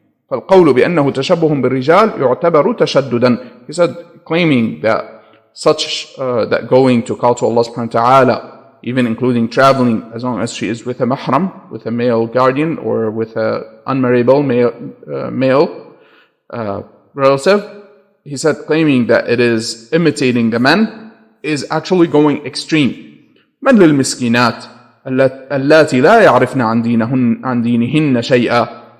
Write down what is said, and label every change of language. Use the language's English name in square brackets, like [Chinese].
[Arabic] فالقول بأنه تشبه بالرجال يعتبر تشددا. [English] He said, claiming that that going to call to Allah subhanahu wa ta'ala, even including traveling, as long as she is with a mahram, with a male guardian, or with a unmarriable male relative, he said, claiming that it is imitating the men is actually going extreme. [Arabic] من للمسكينات اللاتي لا يعرفن عن دينهن شيئا.